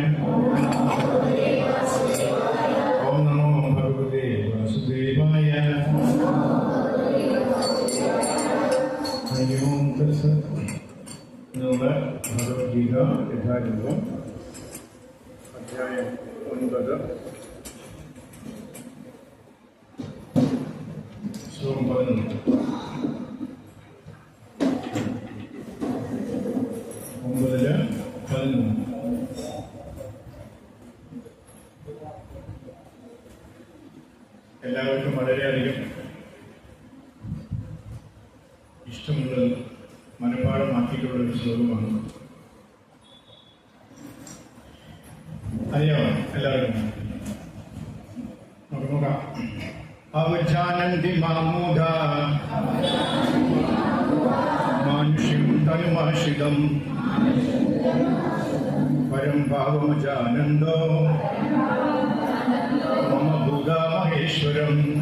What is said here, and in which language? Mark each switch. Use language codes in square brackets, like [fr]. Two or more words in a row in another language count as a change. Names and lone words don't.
[sa] ओम नमो भगवते वासुदेवाय। हरि ओम तत्सत्। [ml] भगवद्गीത യഥാരംഭം അധ്യായം 9 ശ്ലോകം 11. 9:11. എല്ലാവർക്കും വളരെയധികം ഇഷ്ടമുള്ളത് മനഃപാഠമാക്കിയിട്ടുള്ള ഒരു ശ്ലോകമാണ്. അറിയാമോ എല്ലാവർക്കും? നമുക്ക് നോക്കാം. [sa] അവജാനന്തി മാമൂഢ മാനുഷ്യം തനുമാശ്രിതം പരം ഭാവമജാനന്ദോ മമ ഭൂതാ മഹേശ്വരം.